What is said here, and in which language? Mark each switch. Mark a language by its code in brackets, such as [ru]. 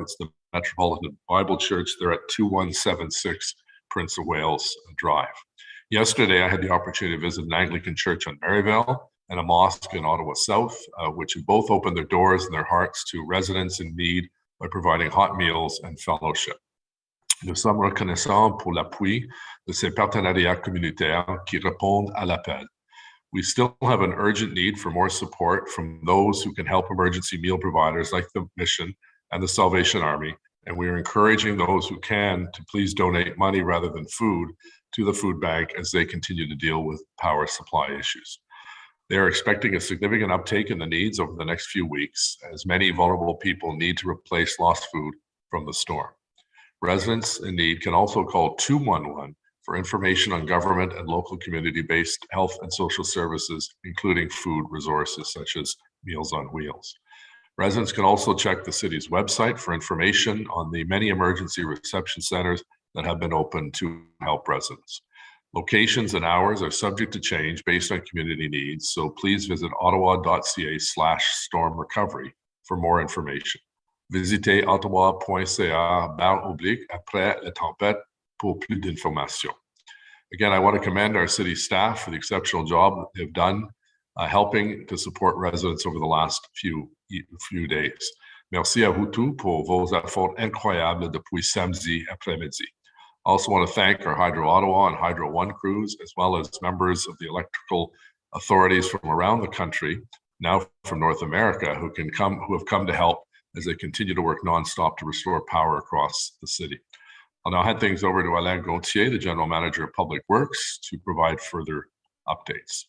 [en] It's the Metropolitan Bible Church. They're at 2176 Prince of Wales Drive. Yesterday, I had the opportunity to visit an Anglican church on Maryville and a mosque in Ottawa South, which have both opened their doors and their hearts to residents in need by providing hot meals and fellowship. [fr] Nous sommes reconnaissants pour l'appui de ces partenariats communautaires qui répondent à l'appel. [en] We still have an urgent need for more support from those who can help emergency meal providers like the Mission and the Salvation Army and we are encouraging those who can to please donate money rather than food to the food bank as they continue to deal with power supply issues. They are expecting a significant uptake in the needs over the next few weeks, as many vulnerable people need to replace lost food from the storm. Residents in need can also call 211 for information on government and local community-based health and social services, including food resources such as Meals on Wheels. Residents can also check the city's website for information on the many emergency reception centers that have been opened to help residents. Locations and hours are subject to change based on community needs, so please visit ottawa.ca/storm recovery for more information. [fr] Visitez ottawa.ca/après la tempête pour plus d'informations. [en] Again, I want to commend our city staff for the exceptional job that they've done helping to support residents over the last few days. [fr] Merci à vous tous pour vos efforts incroyables depuis samedi après-midi. [en] I also want to thank our Hydro Ottawa and Hydro One crews, as well as members of the electrical authorities from around the country, now from North America, who have come to help as they continue to work nonstop to restore power across the city. I'll now hand things over to Alain Gauthier, the General Manager of Public Works, to provide further updates.